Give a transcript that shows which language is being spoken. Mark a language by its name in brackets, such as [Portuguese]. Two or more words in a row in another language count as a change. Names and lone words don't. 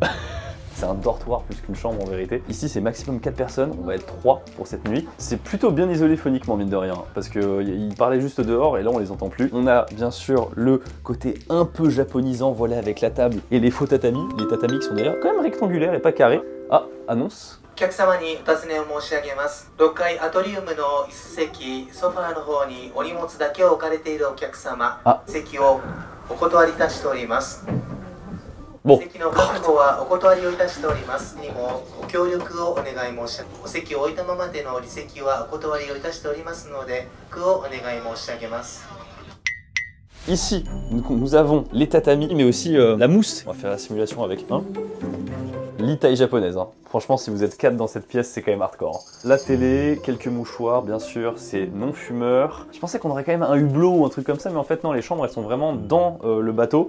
[French] C'est un dortoir plus qu'une chambre en vérité. Ici c'est maximum 4 personnes, on va être 3 pour cette nuit. C'est plutôt bien isolé phoniquement mine de rien, parce qu'ils parlaient juste dehors et là on les entend plus. On a bien sûr le côté un peu japonisant, voilà, avec la table et les faux tatamis. Les tatamis qui sont d'ailleurs quand même rectangulaires et pas carrés. Ah, annonce. [Japanese] お客様にお尋ねを申し上げます。6階アトリウムの椅子席、ソファーの方にお荷物だけを置かれているお客様、席をお断りいたしております。席の確保はお断りをいたしておりますにもご協力をお願い申し上げます。お席を置いたままでの離席はお断りをいたしておりますので、ご協力をお願い申し上げます。 [French] Ici, nous avons les tatamis, mais aussi la mousse. On va faire la simulation avec un lit taille japonaise. Hein. Franchement, si vous êtes 4 dans cette pièce, c'est quand même hardcore. Hein. La télé, quelques mouchoirs, bien sûr, c'est non fumeur. Je pensais qu'on aurait quand même un hublot ou un truc comme ça, mais en fait non, les chambres elles sont vraiment dans le bateau.